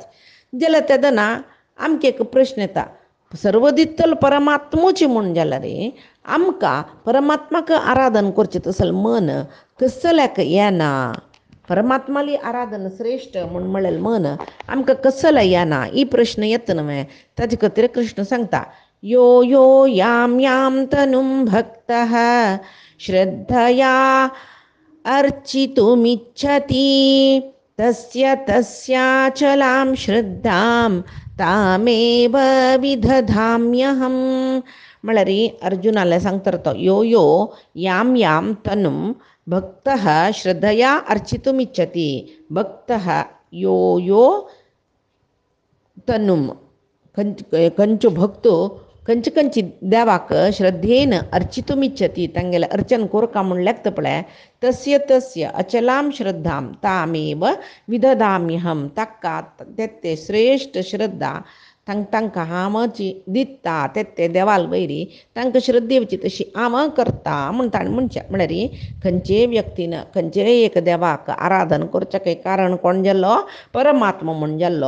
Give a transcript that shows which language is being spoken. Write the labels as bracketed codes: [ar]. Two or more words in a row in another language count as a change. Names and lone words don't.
[kok] जाल्यार तेदना आमकां एक प्रश्न येता सर्वदित्तल परमात्मोची म्हूण जाल्यार आमकां परमात्माक आराधन करचें तसलें मन कसल्याक येना. परमात्माली आराधन श्रेश्ठ म्हळ्यार मन आमकां कसलें येना ही प्रश्न येता न्हय. ताजे खातीर कृष्ण सांगता [sa] यो यो याम याम तनुम भक्तः श्रद्धया अर्चितुमिच्छति तस्य तस्याचलां श्रद्धां तामेव विदधाम्यहं. [kok] म्हळ्यार अर्जुनाला सांगता तो [sa] यो यो याम याम तनुम भक्तः श्रद्धया अर्चितुमिच्छति. भक्तः यो यो तनुम [kok] कंचो भक्तो कंची देवाक श्रद्धेन अर्चितुमिच्छति तांगेले अर्चन कोरका म्हूण लेखता पळय [sa] तस्य अचलां श्रद्धां तामेव विदधाम्यहं. [kok] ताका ते श्रेश्ठ श्रद्धा तांकां हांवची दिता ते देवाल वयरी तांकां श्रद्धेवची तशी हांव करता म्हूण ताणें म्हळ्यार खंयचे व्यक्तीन खंयचे एक देवाक आराधन करचें कारण कोण जाल्लो परमात्मा म्हूण जाल्लो.